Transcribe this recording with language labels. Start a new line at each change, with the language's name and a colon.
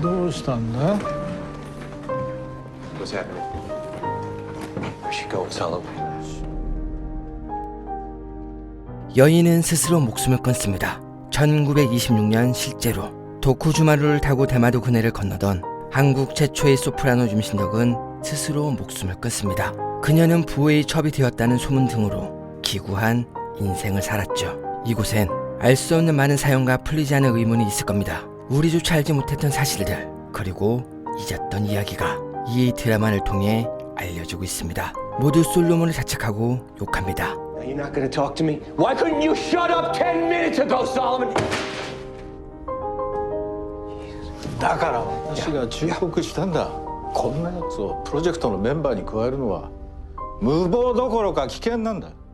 English: What's happening? We should go with Solo.
Korean: 여인은 스스로 목숨을 끊습니다. 1926년 실제로 도쿠주마루를 타고 대마도 근해를 건너던 한국 최초의 소프라노 윤신덕은 스스로 목숨을 끊습니다. 그녀는 부의 첩이 되었다는 소문 등으로 기구한 인생을 살았죠. 이곳엔 알 수 없는 많은 사연과 풀리지 않은 의문이 있을 겁니다. 우리조차 알지 못했던 사실들, 그리고 잊었던 이야기가 이 드라마를 통해 알려지고 있습니다. 모두 솔로몬을 자책하고 욕합니다.
English: You're not gonna talk to me? Why couldn't you shut up 10 minutes ago, Solomon?
Japanese: だから私が忠告したんだ。こんなやつをプロジェクトのメンバーに加えるのは無謀どころか危険なんだ。